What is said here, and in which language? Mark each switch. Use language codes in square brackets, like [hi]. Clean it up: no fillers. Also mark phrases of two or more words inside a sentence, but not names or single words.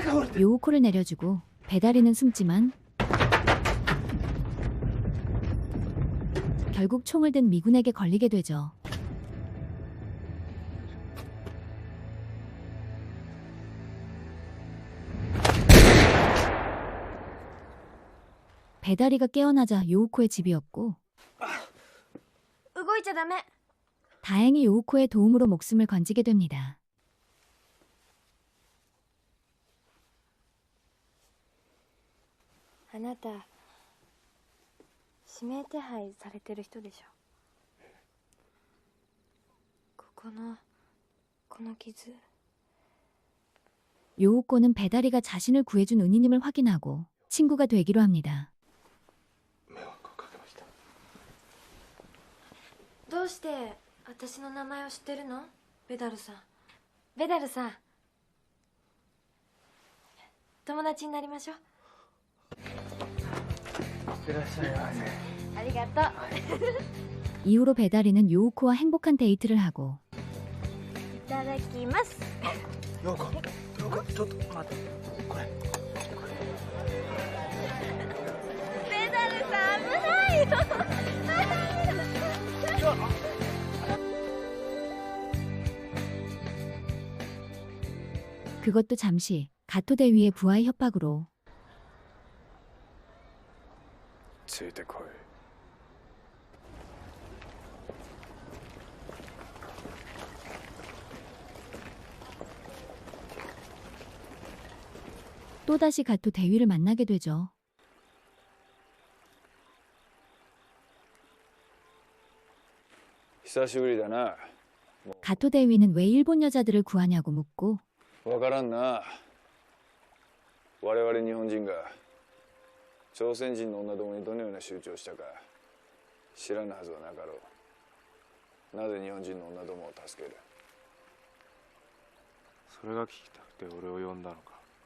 [ko] 요우코를 내려주고 배다리는 숨지만 결국 총을 든 미군에게 걸리게 되죠. 배다리가 깨어나자 요우코의 집이었고 [ja] 動いちゃダメ。 [ko] 다행히 요우코의 도움으로 목숨을 건지게 됩니다. [ja] あなた指名手配されてる人でしょ。この傷。 [ko] 요우코는 배다리가 자신을 구해준 은희님을 확인하고 친구가 되기로 합니다. [ja] どうして私の名前を知ってるの？ベダルさん。ベダルさん。友達になりましょう。いらっしゃいませ。ありがとう。 [ko] 이후로 배다리는 요우코와 행복한 데이트를 하고 [ja] いただきます。ようこちょっと待ってこれ。ベダルさん危ないよ。 [ko] 그것도 잠시 가토 대위의 부하의 협박으로 [ja] ついてこい。 [ko] 또다시 가토 대위를 만나게 되죠. [ja] 久しぶりだな。 [ko] 가토 대위는 왜 일본 여자들을 구하냐고 묻고 [ja] わからんな。我々日本人が朝鮮人の女どもにどのような集中をしたか知らぬはずはなかろう。なぜ日本人の女どもを助ける？それが聞きたくて俺を呼んだのか。